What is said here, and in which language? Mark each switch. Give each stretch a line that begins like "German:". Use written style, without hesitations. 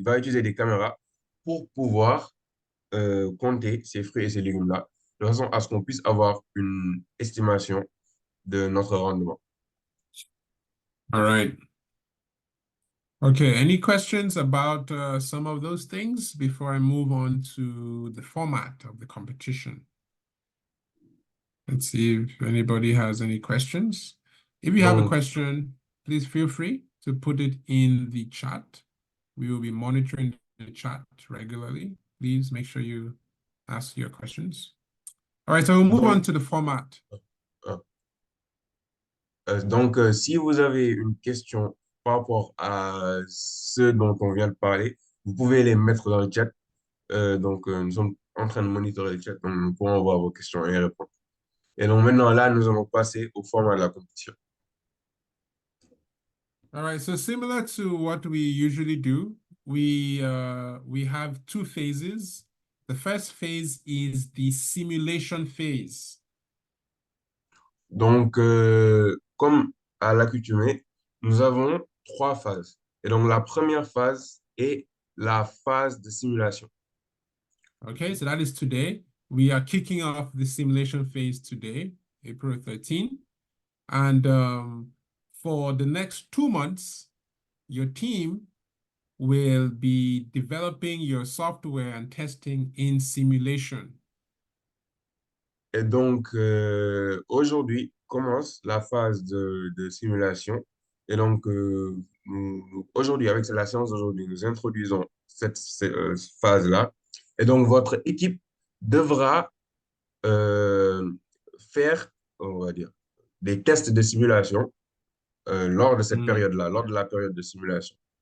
French: Il va utiliser des caméras pour pouvoir compter ces fruits et ces légumes-là, de façon à ce qu'on puisse avoir une estimation de notre rendement.
English: All right. Okay, any questions about some of those things before I move on to the format of the competition? Let's see if anybody has any questions. If you have a question, please feel free to put it in the chat. We will be monitoring the chat regularly. Please make sure you ask your questions. All right, so we'll move on to the format.
French: Donc, si vous avez une question par rapport à ce dont on vient de parler, vous pouvez les mettre dans le chat. Donc, nous sommes en train de monitorer le chat, donc nous pourrons voir vos questions et y répondre. Et donc, maintenant, là, nous allons passer au format de la compétition.
English: All right, so similar to what we usually do, we have two phases. The first phase is the simulation phase.
French: Donc, comme à l'accoutumée, nous avons trois phases. Et donc, la première phase est la phase de simulation.
English: Okay, so that is today. We are kicking off the simulation phase today, April 13. And for the next 2 months, your team will be developing your software and testing in simulation.
French: Et donc, aujourd'hui commence la phase de simulation. Et donc, aujourd'hui, avec la séance d'aujourd'hui, nous introduisons cette phase-là. Et donc, votre équipe devra faire, on va dire, des tests de simulation lors de cette période-là, lors de la période de simulation.